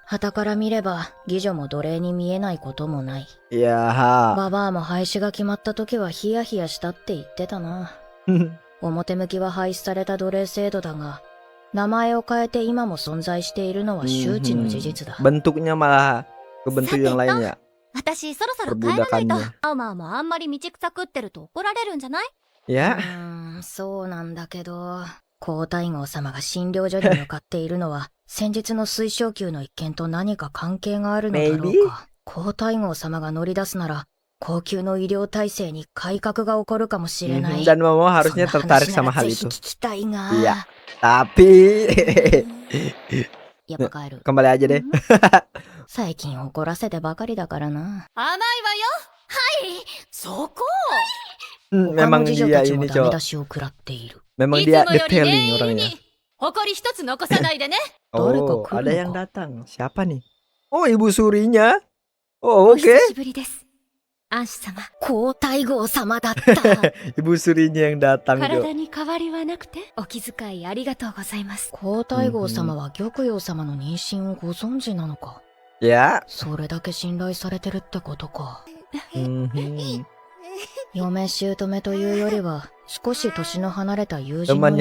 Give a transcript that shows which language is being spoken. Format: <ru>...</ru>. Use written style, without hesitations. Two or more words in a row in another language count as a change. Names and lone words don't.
<ja>傍から見れば、妓女も奴隷に見えないこともない。ババアも廃止が決まった時はヒヤヒヤしたって言ってたな。表向きは廃止された奴隷制度だが、名前を変えて今も存在しているのは周知の事実だ。</ja> <id>Bentuknya malah ke bentuk yang lainnya.</id> <ja>私そろそろ帰らないと。アウマーもあんまり道草食ってると怒られるんじゃない？いや、そうなんだけど、皇太后様が診療所に向かっているのは、先日の水晶宮の一件と何か関係があるのだろうか。皇太后様が乗り出すなら、高級の医療体制に改革が起こるかもしれない。</ja> <id>Dan Momo harusnya tertarik sama hal itu.</id> <ja>聞きたいが。</ja> <id>Iya, tapi</id> <ja>やっぱ帰る。</ja> <id>kembali aja deh.</id> <ja>最近怒らせてばかりだからな。甘いわよ。はい、そこ。</ja> <id>Memang dia ini cowok. Memang dia detailing orangnya.</id> <ja>誇り一つ残さないでね。</ja> <id>Oh, ada yang datang. Siapa nih? Oh, Ibu Surinya. Oh, oke.</id> <ja>久しぶりです。アンシ様。皇太后様だった。</ja> <id>Ibu Surinya yang datang.</id> <ja>体に変わりはなくて、お気遣いありがとうございます。皇太后様は玉葉様の妊娠をご存知なのか。</ja> <id>Ya.</id> <ja>それだけ信頼されてるってことか。嫁姑というよりは少し年の離れた友人の</ja>